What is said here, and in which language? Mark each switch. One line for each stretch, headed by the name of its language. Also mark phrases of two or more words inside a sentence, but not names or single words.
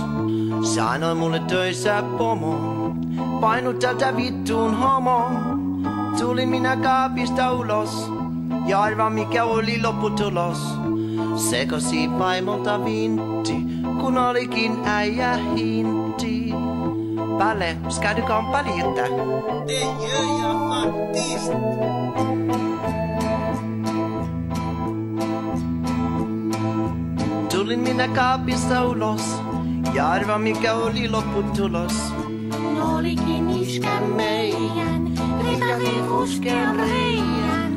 Finnish: Sanoi mulle töissä pomo, painu tältä vittuun homo. Tulin minä kaapista ulos, ja arva mikä oli lopputulos. Sekosi vaimolta vintti, kun olikin äijä hinti.
Swedish: Palle, ska du komma lite? Det gör jag faktiskt.
Finnish: Tulin minä kaapista ulos, ja arva mikä oli lopputulos. Olikin iskä meidän, rikasi ruskean reijän.